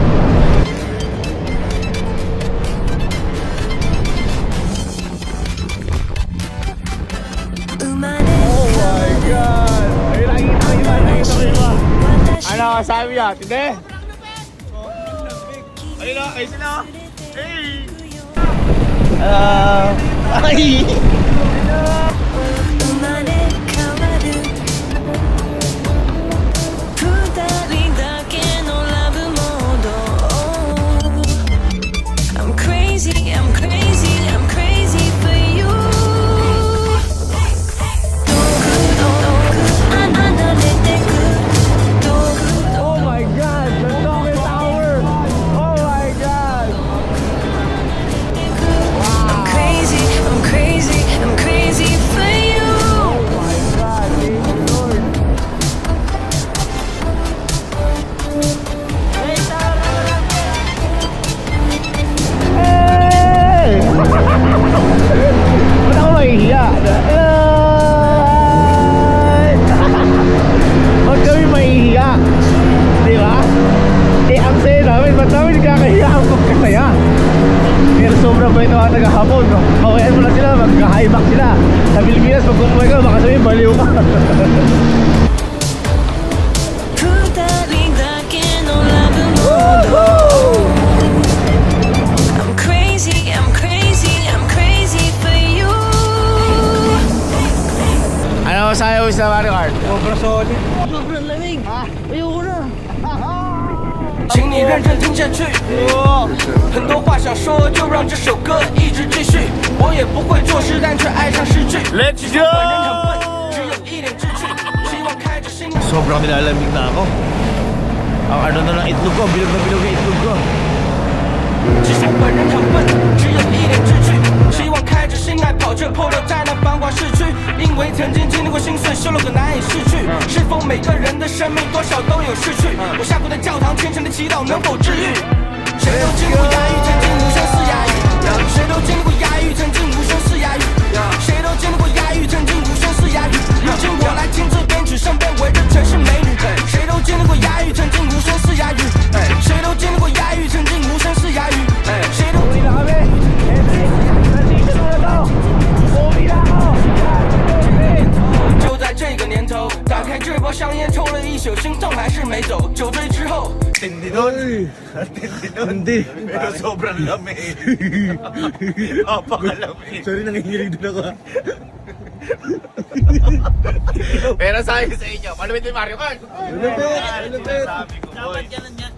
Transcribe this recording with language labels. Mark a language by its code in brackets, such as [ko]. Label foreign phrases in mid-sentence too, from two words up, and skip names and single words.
[en] Oh my God! [tl] Ayun, nakikita ko iba, nakikita ko iba. Ano, sabi niya? Tinde? Ayun na, ayun sila. Hey! Ay! [ja] 生まれ変わる二人だけのラブモード [en] I'm crazy, I'm crazy, I'm crazy for you [ja] 遠く離れてく遠く [en] Oh my God! The Tokyo Tower! Oh my God! I'm crazy, I'm crazy, I'm crazy for you Oh my God! Thank you, Lord! Hey! [tl] Ba't ako mahihiya? Ay! Ba't kami mahihiya? Di ba? Eh, ang saya namin, ba't namin kakahiya ang pagkasaya? Pero sobrang bait naman taga-Hapon, no? Kawayan mo lang sila, mag-high back sila. Sa Pilipinas, pag kumumay ka, baka sabihin, baliw ka. [ja] 二人だけのラブモード [en] I'm crazy, I'm crazy, I'm crazy for you [tl] Ano masayaw sa Mario Kart? Sobrang solid. Sobrang lamig. Ayoko na. [zh] 请你认真听下去。很多话想说，就让这首歌一直继续。我也不会做事，但却爱上失去。 [en] Let's [zh] 人很笨，只有一点志趣，希望开着心。 [tl] Sobrang nilalamig na ako. Ang ano na ng itlog ko, bilog na bilog yung itlog ko. [zh] 只是本人很笨，只有一点志趣，希望开着心爱跑着 polo 在那繁华市区。因为曾经经历过心碎，失落和难以逝去。是否每个人的生命多少都有逝去？我下跪在教堂，虔诚的祈祷能否治愈？谁都经历过压抑，曾经无声嘶哑语；谁都经历过压抑，曾经无声嘶哑语；谁都经历过压抑，曾经无声嘶哑语。如今我来听这编曲，身边围着全是美女。谁都经历过压抑，曾经无声嘶哑语；谁都经历过压抑，曾经无声嘶哑语；谁都。 [tl] Uwi na kami. Transition muna to. Uwi na ako. [zh] 就在这个年头，打开这包香烟，抽了一宿，心痛还是没走。酒醉之后， [tl] Tindi doon. Tindi doon. Hindi. Pero sobrang lamig. Napakalamig. Sorry, nanginginig din ako. Pero sabi ko sa inyo, malupit yung Mario Kart. Malupit. Sabi ko, boy. Dapat ganun yan.